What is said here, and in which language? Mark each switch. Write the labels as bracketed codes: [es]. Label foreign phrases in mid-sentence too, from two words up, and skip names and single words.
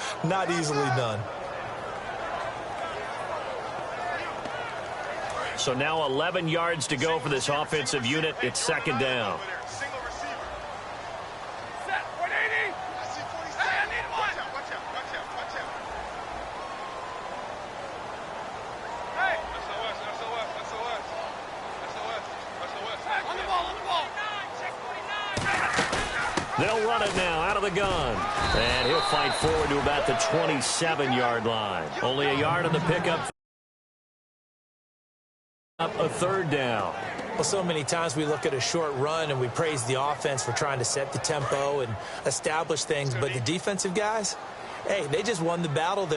[en] Not easily done. So now 11 yards to go for this offensive unit. It's second down. Single receiver. Set. 180. I see 47. Hey, I need one. Watch out. Watch out. Watch out. Hey. SOS. SOS. SOS. SOS. SOS. On the ball. On the ball. They'll run it now out of the gun. And he'll fight forward to about the 27-yard line. Only a yard on the pickup. Up a third down. Well, so many times we look at a short run and we praise the offense for trying to set the tempo and establish things, but the defensive guys, hey, they just won the battle there.